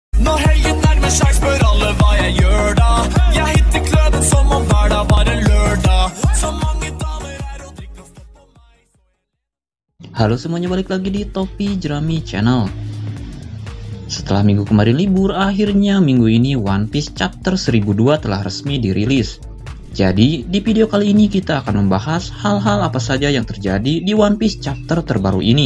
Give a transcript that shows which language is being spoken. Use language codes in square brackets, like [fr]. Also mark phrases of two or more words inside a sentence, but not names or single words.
[no] Når helgen nærmer seg, spør alle hva jeg gjør da. Jeg hitter kløven som om hver dag var en lørdag. Så mange damer er og drikker og støtter på meg. [id] Halo semuanya, balik lagi di Topi Jerami Channel. Setelah minggu kemarin libur, akhirnya minggu ini One Piece Chapter 1002 telah resmi dirilis. Jadi, di video kali ini kita akan membahas hal-hal apa saja yang terjadi di One Piece Chapter terbaru ini.